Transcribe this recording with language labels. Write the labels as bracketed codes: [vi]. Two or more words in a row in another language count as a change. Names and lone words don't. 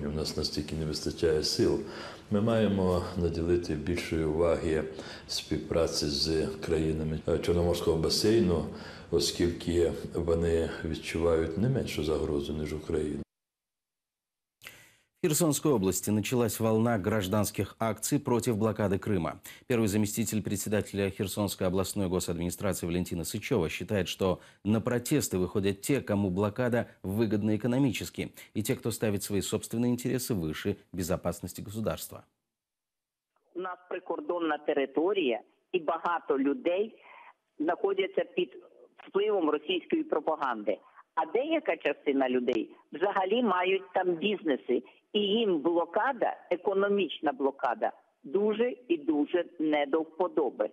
[uk] У нас настільки не вистачає сил. Ми маємо наділити більшої уваги співпраці з країнами Чорноморського басейну, оскільки вони відчувають не меншу загрозу, ніж Україна. [ru] В Херсонской области началась волна гражданских акций против блокады Крыма. Первый заместитель председателя Херсонской областной госадминистрации Валентина Сычева считает, что на протесты выходят те, кому блокада выгодна экономически, и те, кто ставит свои собственные интересы выше безопасности государства. [uk] У нас прикордонна територія, і багато людей знаходяться під впливом російської пропаганди. А деяка частина людей взагалі мають там бізнеси. І їм блокада, економічна блокада, дуже і дуже не до вподоби.